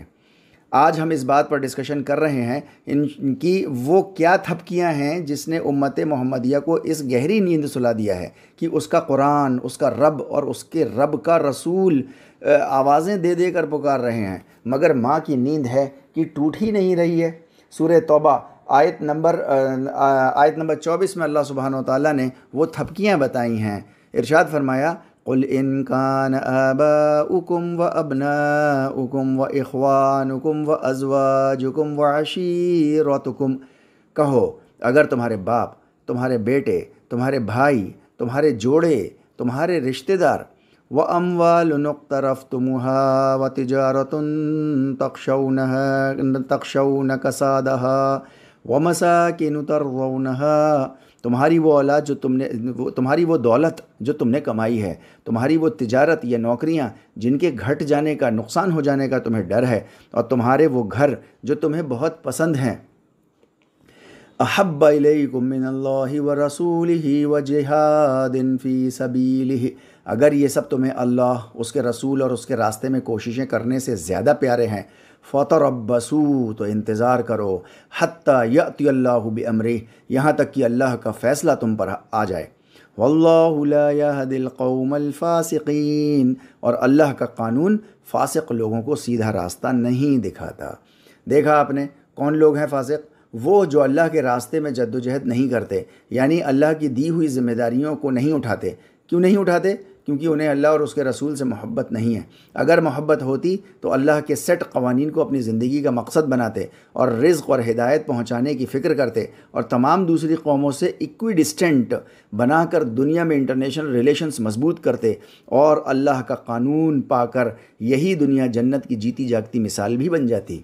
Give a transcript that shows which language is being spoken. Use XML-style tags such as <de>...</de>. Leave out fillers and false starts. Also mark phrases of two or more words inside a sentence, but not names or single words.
<hi>आज हम इस बात पर डिस्कशन कर रहे हैं इनकी वो क्या थपकियां हैं जिसने उम्मत मोहम्मदिया को इस गहरी नींद सुला दिया है कि उसका कुरान, उसका रब और उसके रब का रसूल आवाज़ें दे देकर पुकार रहे हैं, मगर माँ की नींद है कि टूट ही नहीं रही है। सूरह तौबा आयत नंबर 24 में अल्लाह</hi> <ar>سبحانه وتعالى</ar> <hi>ने वो थपकियाँ बताई हैं। इरशाद फरमाया,</hi> <ar>قل إن كان آباؤكم وأبناؤكم وإخوانكم وأزواجكم وعشيرتكم,</ar> <hi>कहो अगर तुम्हारे बाप, तुम्हारे बेटे, तुम्हारे भाई, तुम्हारे जोड़े, तुम्हारे रिश्तेदार,</hi> <ar>وأموال اقترفتموها وتجارة تخشون كسادها ومساكن ترضونها,</ar> <hi>तुम्हारी वो औलाद जो तुम्हारी वो दौलत जो तुमने कमाई है, तुम्हारी वो तिजारत या नौकरियां जिनके घट जाने का, नुकसान हो जाने का तुम्हें डर है, और तुम्हारे वो घर जो तुम्हें बहुत पसंद हैं।</hi> <ar>أحب إليكم من الله ورسوله وجهاد في سبيله,</ar> <hi>अगर ये सब तुम्हें अल्लाह, उसके रसूल और उसके रास्ते में कोशिशें करने से ज़्यादा प्यारे हैं, फ़तरब्बसू, तो इंतज़ार करो,</hi> <ar>حتى يأتي الله بأمره,</ar> <hi>यहाँ तक कि अल्लाह का फ़ैसला तुम पर आ जाए।</hi> <ar>والله لا يهدي القوم الفاسقين,</ar> <hi>और अल्लाह का कानून फ़ासिक़ लोगों को सीधा रास्ता नहीं दिखाता। देखा आपने कौन लोग हैं फ़ासिक़? वो जो अल्लाह के रास्ते में जद्दोजहद नहीं करते, यानी अल्लाह की दी हुई ज़िम्मेदारियों को नहीं उठाते। क्यों नहीं उठाते? क्योंकि उन्हें अल्लाह और उसके रसूल से मोहब्बत नहीं है। अगर मोहब्बत होती तो अल्लाह के सेट क़वानीन को अपनी ज़िंदगी का मकसद बनाते और रिज़्क़ और हिदायत पहुँचाने की फ़िक्र करते, और तमाम दूसरी कौमों से इक्विडिस्टेंट बनाकर दुनिया में</hi> <en>international relations</en> <hi>मजबूत करते, और अल्लाह का कानून पाकर यही दुनिया जन्नत की जीती जागती मिसाल भी बन जाती।</hi>